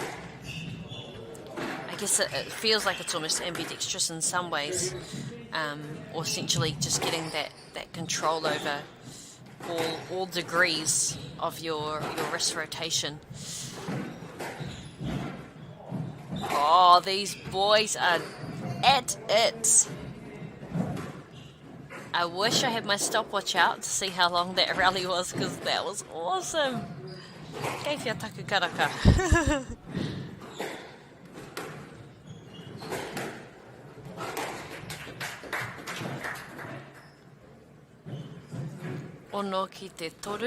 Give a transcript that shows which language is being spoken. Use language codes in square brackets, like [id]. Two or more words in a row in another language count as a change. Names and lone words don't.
[en] I guess it feels like it's almost ambidextrous in some ways, or essentially just getting that control over all degrees of your wrist rotation. Oh, these boys are at it. I wish I had my stopwatch out to see how long that rally was, because that was awesome. [mi] Kei whia taku karaka. Ono ki te toru.